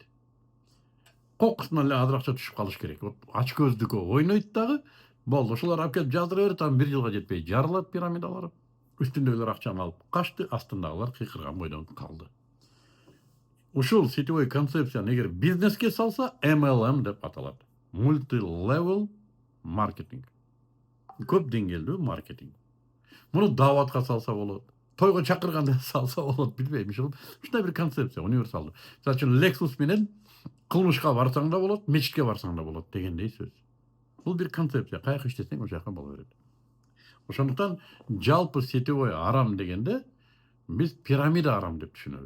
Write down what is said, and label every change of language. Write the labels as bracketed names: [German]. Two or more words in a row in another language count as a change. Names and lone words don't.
[Kyrgyz] Кокусунан эле азыр акча түшүп калыш керек. Ачкөздүккө ойнойт дагы. Болду, ошолар алып келип жаздыра берет, анан 1 жылга жетпей жарылат пирамидалар. Үстүндөгүлөр акчаны алып качты, астындагылар кыйкырган бойдон калды. Ушул сетевой концепцияны эгер бизнеске салса, MLM деп аталат. [English] Multi-level marketing. [Kyrgyz] Көп деңгээлдүү маркетинг. Муну дааватка салса болот. Тойго чакырганда салса болот, билбейм. Ушундай бир концепция, универсалдуу. Мисалы үчүн Lexus менен кылмышка барсаң да болот, мечитке барсаң да болот дегендей сөз. Бул бир концепция. Каяка иштесең, ошол жака боло берет. Ошондуктан жалпы сетевой арам дегенде биз пирамида арам деп түшүнөбүз.